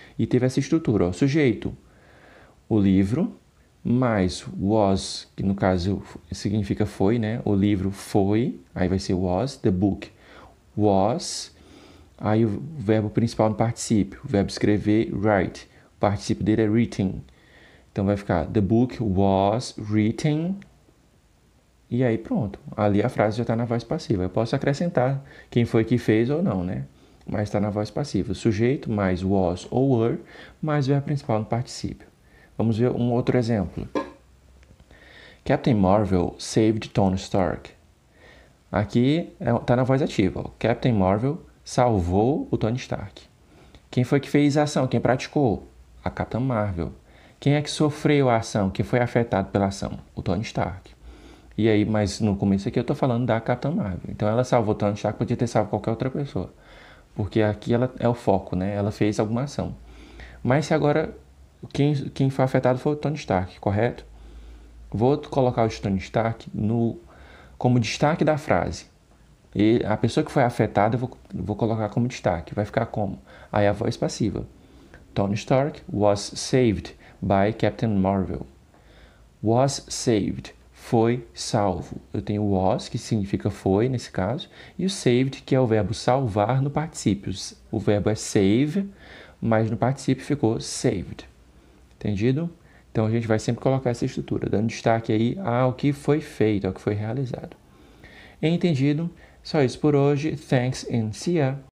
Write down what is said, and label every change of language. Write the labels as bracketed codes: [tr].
[pt] E teve essa estrutura, ó, sujeito, o livro, mais was, que no caso significa foi, né? O livro foi, aí vai ser was, [en] the book was. [pt] Aí o verbo principal no particípio, o verbo escrever, write. O particípio dele é written. Então vai ficar, [en] the book was written. [pt] E aí pronto, ali a frase já está na voz passiva. Eu posso acrescentar quem foi que fez ou não, né? Mas está na voz passiva. Sujeito mais was ou were, mais o verbo principal no particípio. Vamos ver um outro exemplo. [en] Captain Marvel saved Tony Stark. [pt] Aqui está na voz ativa. Ó. Captain Marvel salvou o Tony Stark. Quem foi que fez a ação? Quem praticou? A Capitã Marvel. Quem é que sofreu a ação? Quem foi afetado pela ação? O Tony Stark. E aí, mas no começo aqui eu estou falando da Capitã Marvel. Então ela salvou o Tony Stark, podia ter salvo qualquer outra pessoa. Porque aqui ela é o foco, né? Ela fez alguma ação. Mas se agora quem foi afetado foi o Tony Stark, correto? Vou colocar o Tony Stark como destaque da frase. E a pessoa que foi afetada eu vou colocar como destaque. Vai ficar como? Aí a voz passiva. [en] Tony Stark was saved by Captain Marvel. Was saved. [pt] Foi salvo. Eu tenho was, que significa foi, nesse caso, e o saved, que é o verbo salvar no particípio. O verbo é save, mas no particípio ficou saved. Entendido? Então a gente vai sempre colocar essa estrutura, dando destaque aí ao que foi feito, ao que foi realizado. Entendido? Só isso por hoje. [en] Thanks and see ya!